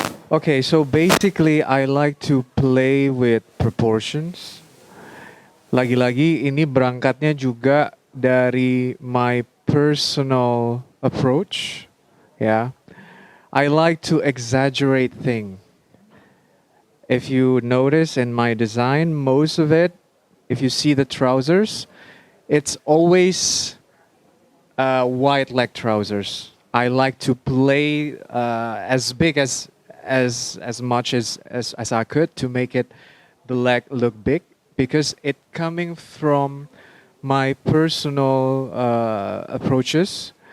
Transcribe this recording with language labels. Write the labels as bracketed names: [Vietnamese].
[English] Okay, so basically I like to play with proportions. [Indonesian] Lagi-lagi ini berangkatnya juga dari [English] my personal approach. Yeah. I like to exaggerate things. If you notice in my design, most of it, if you see the trousers, it's always wide leg trousers. I like to play as big as much as I could to make it the leg look big, because it coming from my personal approaches.